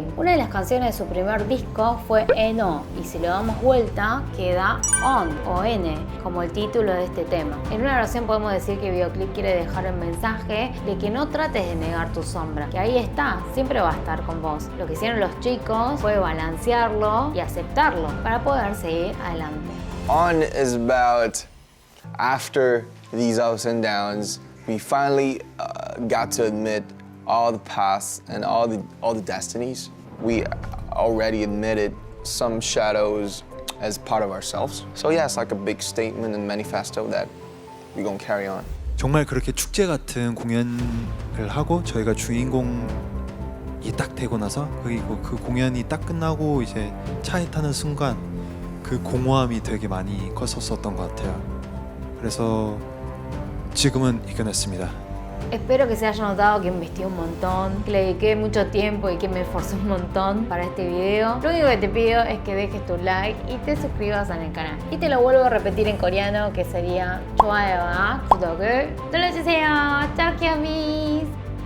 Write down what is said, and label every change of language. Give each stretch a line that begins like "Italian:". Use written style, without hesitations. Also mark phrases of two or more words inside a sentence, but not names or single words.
Spanish: Una de las canciones de su primer disco fue Eno, y si le damos vuelta queda On o N, como el título de este tema. En una oración podemos decir que el videoclip quiere dejar el mensaje de que no trates de negar tu sombra, que ahí está, siempre va a estar con vos. Lo que hicieron los chicos fue balancearlo y aceptarlo para poder seguir adelante.
English: On is about after these ups and downs, we finally got to admit all the paths and all the destinies. We already admitted some shadows as part of ourselves. So yeah, it's like a big statement and manifesto that we're gonna carry on.
Korean: 정말 그렇게 축제 같은 공연을 하고 저희가 주인공이 딱 되고 나서 그리고 그 공연이 딱 끝나고 이제 차에 타는 순간 그 공허함이 되게 많이 컸었던 것 같아요. 그래서 지금은 이겨냈습니다.
Spanish: Espero que se haya notado que investigué un montón, que le dediqué mucho tiempo y que me esforcé un montón para este video. Lo único que te pido es que dejes tu like y te suscribas en el canal. Y te lo vuelvo a repetir en coreano, que sería
Korean: 좋아요와 구독을 눌러주세요.
Spanish: Chao, Kiamis.